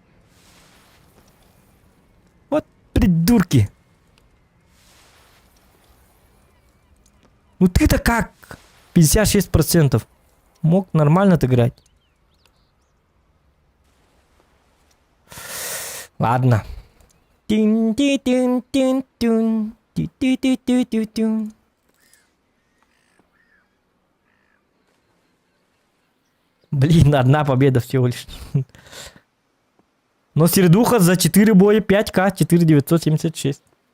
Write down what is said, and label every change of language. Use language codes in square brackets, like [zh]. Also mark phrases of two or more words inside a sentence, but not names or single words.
[ru] Вот придурки. Ну ты-то как? 56%. Мог нормально отыграть. Ладно. Тин-тин-тин-тин-тин. Ти-ти-ти-ти-ти-тин. Блин, 1 победа всего лишь. Но середуха за 4 боя 5к, 4976.